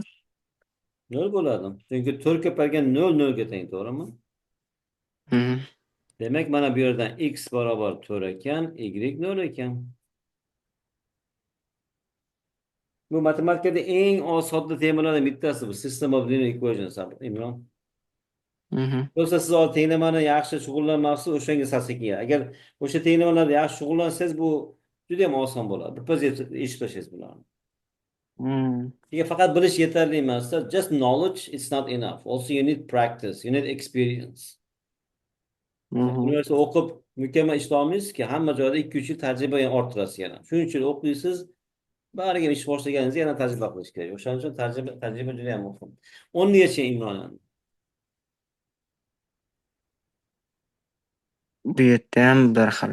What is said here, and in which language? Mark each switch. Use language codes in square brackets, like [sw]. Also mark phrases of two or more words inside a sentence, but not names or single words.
[uz] 0 bo'ladi. Chunki 4 ko'paygan 0 0 ga teng, to'g'rimi? Mhm. Demak, mana bu yerdan x barobar 4 ekan, y 0 ekan. Bu matematikada eng sodda temalardan bittasi bu. [en] System of linear equations, [uz] Imron. Mhm. Bo'lsa siz hozir tenglamani yaxshi shug'ullanmoqsiz, o'shanga salsekin. Agar o'sha tenglamanlarda yaxshi shug'ullansangiz, bu juda ham oson bo'ladi. Birpas eshitib tashlaysiz bularni. Mhm. Sizga faqat bilish yetarli emas. [en] Just knowledge is not enough. Also you need practice, you need experience. Mhm. [uz] Universitet o'qib mukammal ishlay olmaysizki, hamma joyda 2-3 yil tajriba orttirasiz yana. Shuning uchun o'qiysiz, bariga ish boshlaganingizda yana tajriba qilish kerak. O'shaning uchun tajriba juda ham muhim. 10 gacha imzolan. Bu yerda ham bir xil.